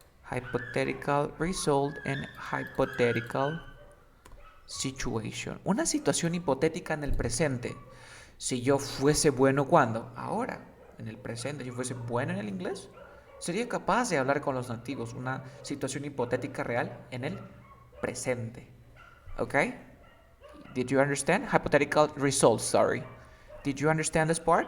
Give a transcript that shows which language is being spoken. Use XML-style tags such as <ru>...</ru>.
<en>Hypothetical result and hypothetical situation.</en> <es>Una situación hipotética en el presente. Si yo fuese bueno, ¿cuándo? Ahora. En el presente, yo fuese bueno en el inglés, sería capaz de hablar con los nativos. Una situación hipotética real en el presente.</es> <en>Okay? Did you understand? Hypothetical results, sorry. Did you understand this part?</en>